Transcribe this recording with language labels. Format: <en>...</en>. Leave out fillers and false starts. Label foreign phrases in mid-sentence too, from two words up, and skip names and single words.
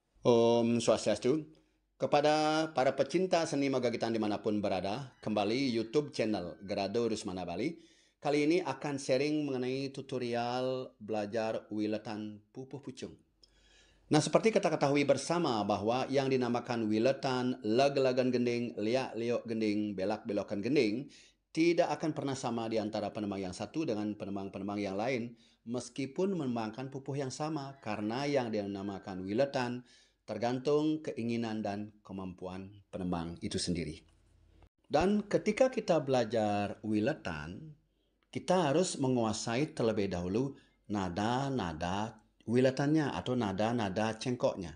<ban>Om Swastiastu.</ban> <id>Kepada para pecinta seni magagitan dimanapun berada, kembali YouTube channel Gerado Rusmana Bali. Kali ini akan sharing mengenai tutorial belajar wiletan pupuh pucung. Nah, seperti kita ketahui bersama bahwa yang dinamakan wiletan, leg-legan gending, liak-liok gending, belak-belokan gending, tidak akan pernah sama di antara penemang yang satu dengan penemang-penemang yang lain, meskipun menembangkan pupuh yang sama, karena yang dinamakan wiletan tergantung keinginan dan kemampuan penembang itu sendiri. Dan ketika kita belajar wiletan, kita harus menguasai terlebih dahulu nada-nada wiletannya atau nada-nada cengkoknya.</id>